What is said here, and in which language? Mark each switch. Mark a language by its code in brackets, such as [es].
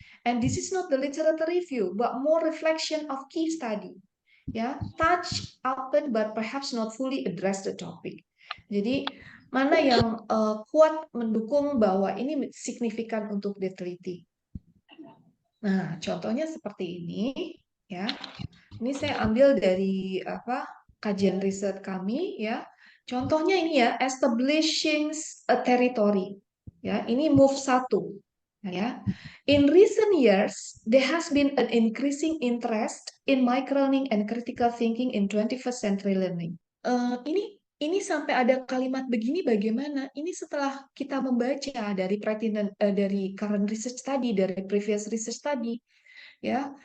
[en] And this is not the literature review, but more reflection of key study. Ya, touch upon but perhaps not fully address the topic. [id] Jadi mana yang kuat mendukung bahwa ini signifikan untuk diteliti. Nah, contohnya seperti ini, ya. Ini saya ambil dari kajian riset kami, ya. Contohnya ini ya, [en] establishing a territory. [id] Ya, ini move 1. Ya. [en] In recent years, there has been an increasing interest in microlearning and critical thinking in 21st century learning. [id] Ini sampai ada kalimat begini bagaimana? Ini setelah kita membaca dari dari current research study, dari previous research study, ya.